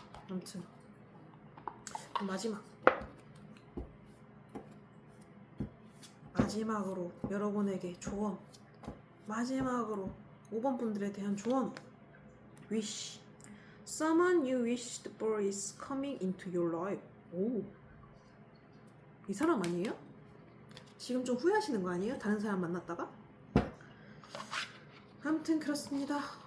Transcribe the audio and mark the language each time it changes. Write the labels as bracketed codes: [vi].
[ko] 아무튼 마지막으로 여러분에게 조언. 마지막으로 5번 분들에 대한 조언. [en] Wish. Someone you wished for is coming into your life. [ko] 오. 이 사람 아니에요? 지금 좀 후회하시는 거 아니에요? 다른 사람 만났다가? 아무튼 그렇습니다.